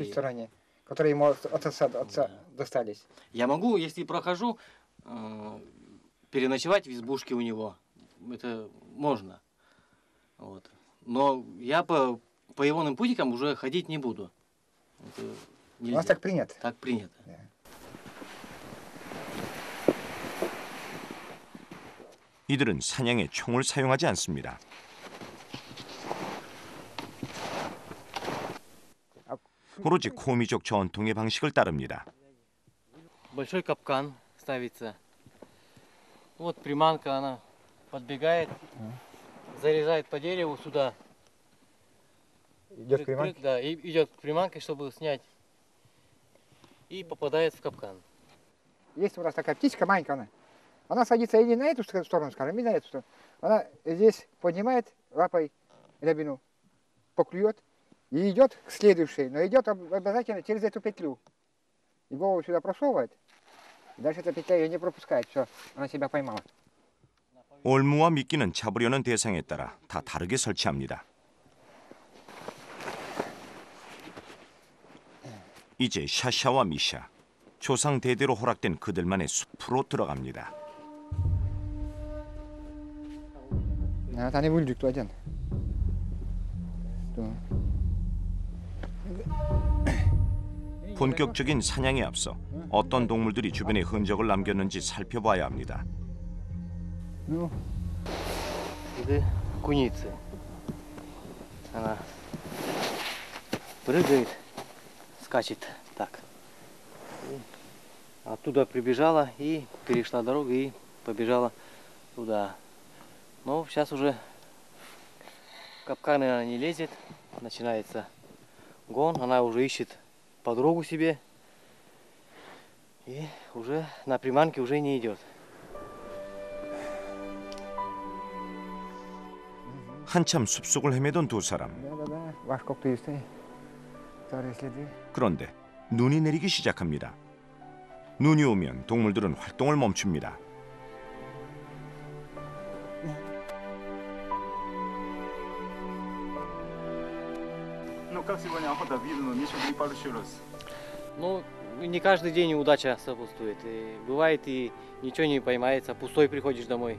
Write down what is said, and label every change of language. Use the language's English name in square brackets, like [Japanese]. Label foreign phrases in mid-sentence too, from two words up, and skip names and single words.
[Russian] в стороне, которые ему от отца достались. Я могу, если прохожу, переночевать в избушке у него. Это можно. Вот. Но я по ивонным путикам уже ходить не буду. Это У нельзя. нас так принято. Так принято. [Korean] 이들은 사냥에 총을 사용하지 않습니다. 오로지 코미족 전통의 방식을 따릅니다. [Russian] Большой капкан ставится. Вот приманка, она подбегает, зарезает по дереву сюда. Идет приманка? Да, и идет к приманке, чтобы снять. И попадает в капкан. Есть у нас такая птичка маленькая, она садится или на эту сторону, скажем, или на эту сторону. Она здесь поднимает лапой рябину, поклюет и идет к следующей, но идет обязательно через эту петлю. И голову сюда просовывает, и дальше эта петля ее не пропускает, все, она себя поймала. [Korean] 올무와 미끼는 잡으려는 대상에 따라 다 다르게 설치합니다. 이제 샤샤와 미샤, 조상 대대로 허락된 그들만의 숲으로 들어갑니다. [Russian] Вот они выглядят кто один. [Korean] 본격적인 사냥에 앞서 어떤 동물들이 주변에 흔적을 남겼는지 살펴봐야 합니다. [Russian] Это куница. Она прыгает, скачет так. И оттуда прибежала и перешла дорогу и побежала туда. Но сейчас уже в капканы она не лезет, начинается гон, она уже ищет подругу себе. И уже на приманке уже не идет. [Korean] 한참 숲속을 헤매던 두 사람. 그런데 눈이 내리기 시작합니다. 눈이 오면 동물들은 활동을 멈춥니다. [Russian] Ну, как сегодня охота видно, ничего не получилось. Ну, не каждый день удача сопутствует. И бывает и ничего не поймается, пустой приходишь домой.